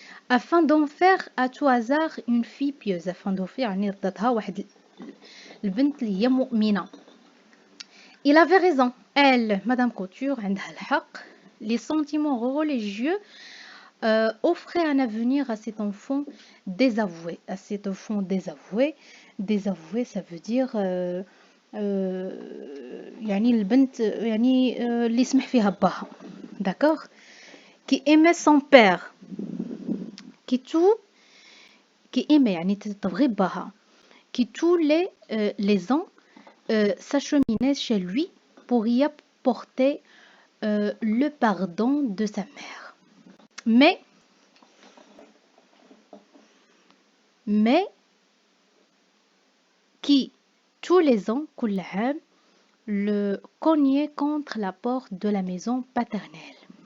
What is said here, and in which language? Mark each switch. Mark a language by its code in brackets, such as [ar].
[fr] afin d'en faire à tout hasard une fille pieuse. afin d'en faire [ar] يعني ردتها واحد البنت اللي هي مؤمنة. [fr] il avait raison. Elle, Madame Couture, [ar] عندها الحق. [fr] Les sentiments religieux offraient un avenir à cet enfant désavoué. À cet enfant désavoué. Désavoué, ça veut dire [ar] يعني البنت يعني اللي يسمح فيها باها. [fr] D'accord? Qui aimait son père. Qui aimait [ar] يعني تبغي باها. [fr] Qui tous les ans s'acheminait chez lui pour y apporter le pardon de sa mère. Mais qui tous les ans [ar] كل عام [fr] le cognait contre la porte de la maison paternelle.